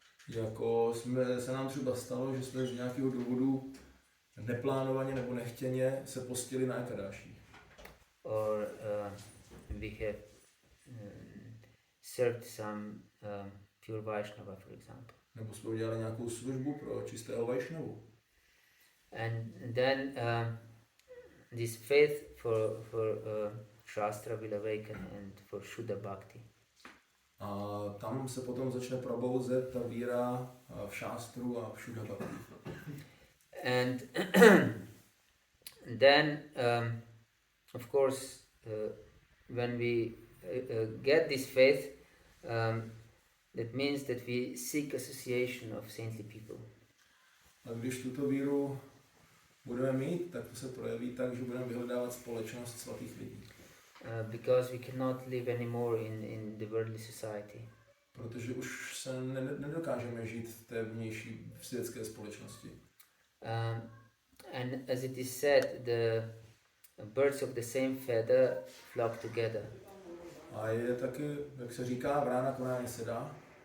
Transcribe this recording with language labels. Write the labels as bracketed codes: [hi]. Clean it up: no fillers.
[cs] Jako se nám třeba stalo, že jsme z nějakého důvodu neplánovaně nebo nechtěně se postili na Ekadashi. [en] Or we have served some pure Vaishnava, for example. [cs] Nebo jsme udělali nějakou službu pro čistého Vaishnavu. [en] And then this faith for Shastra will awaken and for Shuddha Bhakti. [cs] A tam se potom začne probouzet ta víra v šástru a v Shuddha Bhakti. [en] And then, of course, when we get this faith, that means that we seek association of saintly people. [cs] A když tuto víru budeme mít, tak to se projeví tak, že budeme vyhledávat společnost svatých lidí. [en] Because we cannot live anymore in the worldly society. [cs] Protože už se nedokážeme žít v té vnější světské společnosti. [en] And as it is said, the birds of the same feather flock together. [cs] A je taky, jak se říká, vrána konáně sedá.